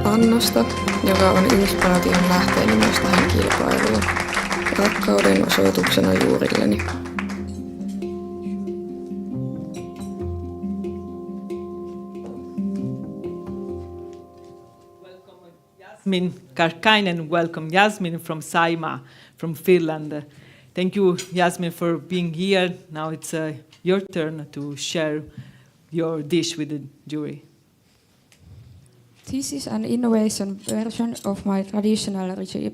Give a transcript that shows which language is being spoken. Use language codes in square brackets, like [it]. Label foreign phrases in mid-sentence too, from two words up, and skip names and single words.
[fi] Annosta, joka on inspiraation lähteeni myös tähän kilpailuun. Rakkauden osoituksena juurilleni. Yasmin Karkainen, [en] welcome Yasmin from Saima, from Finland. Thank you, Yasmin, for being here. Now it's your turn to share your dish with the jury. This is an innovation version of my traditional recipe.